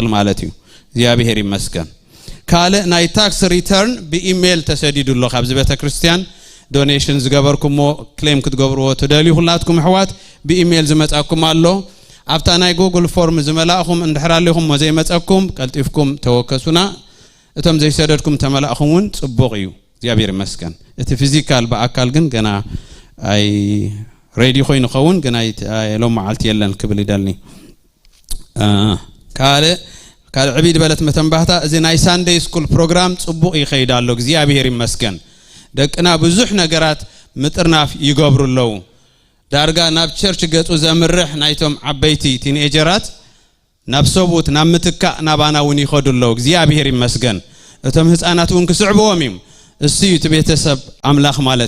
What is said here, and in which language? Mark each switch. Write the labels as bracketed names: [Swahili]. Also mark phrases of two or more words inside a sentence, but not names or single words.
[Tigrinya] ማለት እዩ እግዚአብሔር ይመስገን ካለ ናይ [English] tax return [Tigrinya] በኢሜል ተሰዲዱሎ ካብዚ ቤተክርስቲያን ዶኔሽን ዝገበርኩሞ ክሌም ክትገብርዎ ትደልዩ ሁላትኩም ሕዋት በኢሜል ዝመጻኩም ኣሎ ኣብታ ናይ ጉግል ፎርም ዝመላእኹም እንድሕራለኹም ወዘይ መጻኩም ቀልጢፍኩም ተወከሱና እቶም ዘይሰደድኩም ተመላእኹምን ጽቡቕ እዩ እግዚአብሔር ይመስገን እቲ ፊዚካል በአካል ግን ገና አይ ሬዲ ኮይኑ ኸውን ገና ሎም መዓልቲ የለን ክብል ይደልኒ ካለ ዕቢድ በለት መተንባህታ እዚ ናይ [English] Sunday school [Tigrinya] ፕሮግራም ጽቡቕ ይኸይዳሎ እግዚአብሔር ይመስገን ደቅና ብዙሕ ነገራት ምጥርናፍ ይገብሩለው ዳርጋ ናብ ቸርች ገጹ ዘምርሕ ናይቶም ዓበይቲ ቲኔጀራት ናብ ሰቡት ናብ ምትካ ናባናውን ይኸዱለው እግዚአብሔር ይመስገን እቶም ህፃናት ውን ክስዕብዎም እዮም እስዩ ቤተሰብ አምላክ ማለት